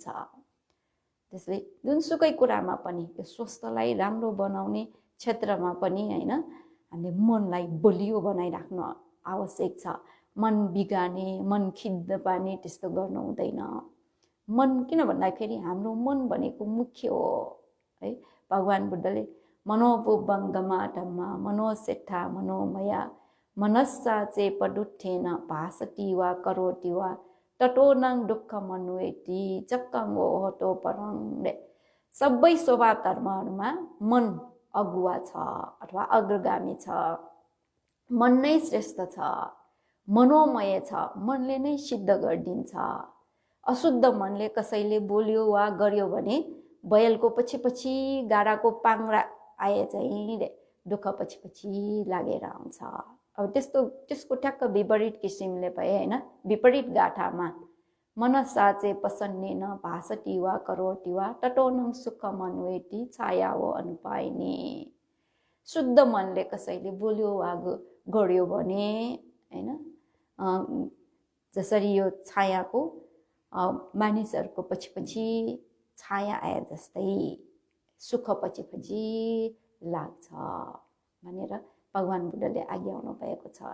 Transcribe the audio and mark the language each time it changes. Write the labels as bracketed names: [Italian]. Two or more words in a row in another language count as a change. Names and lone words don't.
[Nepali] त्यसले जुनसुकै कुरामा पनि यो स्वास्थ्यलाई राम्रो बनाउने क्षेत्रमा पनि हैन, हामीले मनलाई बलियो बनाइराख्नु आवश्यक छ। मन बिगार्ने, मन खिन्न पार्ने त्यस्तो गर्नु हुँदैन। मन किन भन्दाखेरि हाम्रो मन भनेको मुख्य हो है। [Pali] भगवान बुद्धले मनोबुद्धंगमा धम्मा मनोसेट्ठा मनोमया मनस्सा चेपदुत्थेन भासति वा करोति वा तटोनं दुःखमन्वेति चक्कमो हतो परं। [Nepali] सबै स्वभाव धर्महरूमा मन अगुवा छ अथवा अग्रगामी छ। मन नै श्रेष्ठ छ, मनोमय छ, मनले नै सिद्ध गरिदिन्छ। अशुद्ध मनले कसैले बोल्यो वा गर्यो भने बैलको पछि गाडाको पाङ्रा आए चाहिँ दुःख पछि लागेर आउँछ। अब त्यसको ठ्याक्क विपरीत किसिमले भए हैन, विपरीत गाठामा [Pali] मनसाचे पसन्नेन भासति वा करोति वा तटोनं सुखमन्वेति छाया हो अनुपाइने। [Nepali] शुद्ध मनले कसैले बोल्यो वा गर्यो भने हैन, जसरी यो छायाको मानिसहरूको पछि छाया आए जस्तै सुख पछि लाग्छ भनेर भगवान बुद्धले आज्ञाउनु भएको छ।